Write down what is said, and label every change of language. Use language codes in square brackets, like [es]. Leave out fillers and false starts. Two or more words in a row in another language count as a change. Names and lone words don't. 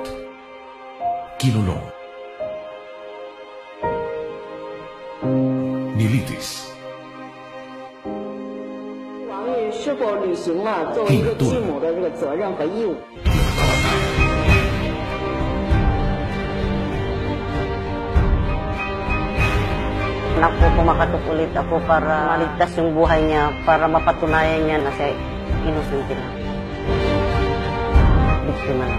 [tl] Kinulong. Nilitis. [zh] 王爷是否履行了作为一个继母的这个责任和义务？ [tl] Anak ko, kumakatok ulit ako para maligtas yung buhay niya, para mapatunayan niya na siya innocent lang. Biktima lang.